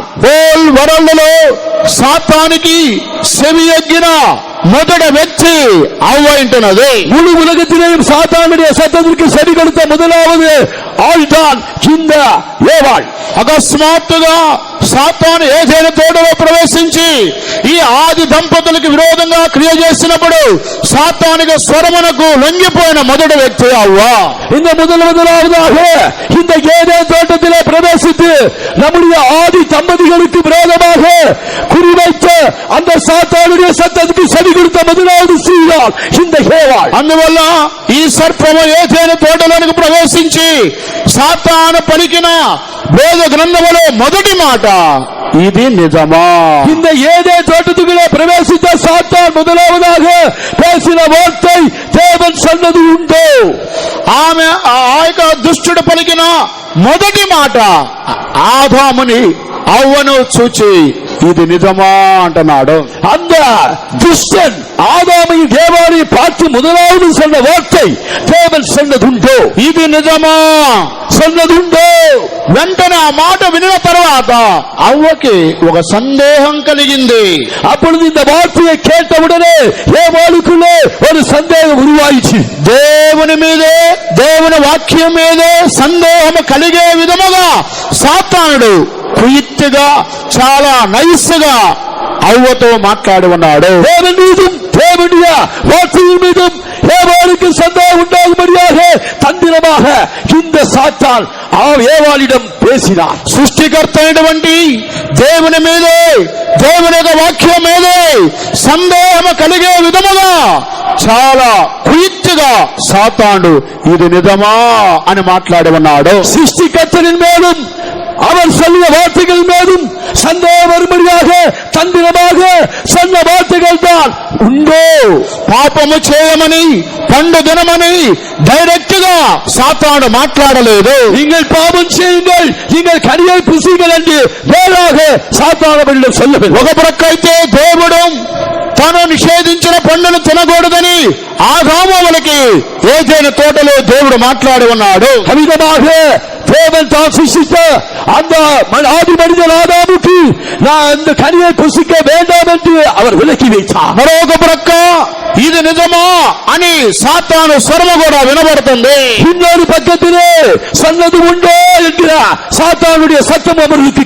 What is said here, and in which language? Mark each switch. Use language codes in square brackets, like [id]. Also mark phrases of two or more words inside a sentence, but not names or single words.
[en] whole worldలో [te] సాతానికి செவியొగ్గిన మొదటి వ్యక్తి అవ్వ అంటున్నది. [ta] முழு உலகத்திலேயும் சாத்தானுடைய சத்தத்திற்கு செவி கொடுத்த முதலாவது ஆள்தான் இந்த ஏவாள். [te] అకస్మాత్తుగా సాతాను ఏదైనా తోటలో ప్రవేశించి ఈ ఆది దంపతులకు విరోధంగా క్రియ చేసినప్పుడు సాతానిక స్వరమునకు లొంగిపోయిన మొదటి వ్యక్తి అవ్వ. [ta] இந்த முதலாவதாக இந்த ஏதேன் தோட்டத்திலே பிரவேசித்து நம்முடைய ஆதி தம்பதிகளுக்கு விரோதமாக குறிவைத்த அந்த சாத்தானுடைய சத்தத்துக்கு செவி கொடுத்த முதலாவது ஸ்திரீதான் இந்த ஏவாள். [te] అందువల్ల ఈ సర్పము ఏదైనా తోటలోనికి ప్రవేశించి సాతాను పలికిన వేద గ్రంథములో మొదటి మాట ఇది నిజమా. [ta] இந்த ஏதேன் தோட்டத்துக்குள்ளே பிரவேசித்த சாத்தான் முதலாவதாக பேசின வார்த்தை தேவன் சொன்னது உண்டோ. [te] ఆమె ఆ యొక్క దుష్టుడు పలికిన మొదటి మాట ఆదాముని అవ్వను చూచి ఇది నిజమా అంటున్నాడు. [ta] அந்த துஷ்டன் ஆதாமை தேவானை பார்த்து முதலாவது சொன்ன வார்த்தை தேவன் சொன்னதுண்டோ, [te] ఇది నిజమా [ta] சொன்னதுண்டோ. [te] వెంటనే ఆ మాట వినిన తర్వాత అవ్వకి ఒక సందేహం కలిగింది. [ta] அப்பொழுது இந்த வார்த்தையை கேட்டவுடனே ஏவாளுக்குள்ளே ஒரு சந்தேகம் உருவாயிச்சு. [te] దేవుని మీదే దేవుని వాక్యం మీదే సందేహం కలిగే విధముగా సాతానుడు కుయుక్తిగా చాలా నైస్గా అవ్వతో మాట్లాడి ఉన్నాడు. [ta] தேவன் மீதும் தேவனுடைய வார்த்தையின் மீதும் ஏவாளுக்கு சந்தேகம் உண்டாகும்படியாக தந்திரமாக இந்த சாத்தான் ஏவாளிடம் பேசினார். [te] సృష్టికర్త అయినటువంటి దేవుని మీదే దేవుని యొక్క వాక్యం మీదే సందేహం కలిగే విధముగా చాలా కుయుక్తిగా సాతానుడు ఇది నిజమా అని మాట్లాడి ఉన్నాడు. [ta] சிருஷ்டிகர்த்தரின் மேலும் அவர் சொல்லிய வார்த்தைகள் மீதும் சந்தேகம் வரும்படியாக தந்திரமாக சொன்ன வார்த்தைகள் தான் உண்டோ. [te] పాపము చేయమని పండు దినమని డైరెక్ట్ గా సాతాను మాట్లాడలేదు. [ta] நீங்கள் பாவம் செய்யுங்கள், நீங்கள் கனியை புசியுங்கள் என்று வேறாக சாத்தானவரிடம் சொல்லவில்லை. [te] ఒక ప్రక్క అయితే దేవుడు తాను నిషేధించిన పండును తినకూడదని ఆదాములకి ఏదైనా తోటలో దేవుడు మాట్లాడి ఉన్నాడు. [ta] அமிதமாக தேவன் தான் சிருஷ்டித்த அந்த ஆதி மனிதன் ஆதாமுக்கு நான் அந்த கனியை புசிக்க வேண்டாம் என்று அவர் விலக்கி வைத்தார். [te] మరొక ప్రక్క ఇది నిజమా అని సాతాను స్వరము కూడా వినబడుతుంది. [ta] இன்னொரு பக்கத்திலே சொன்னது உண்டோ என்கிற சாத்தானுடைய சத்தம் அவர்களுக்கு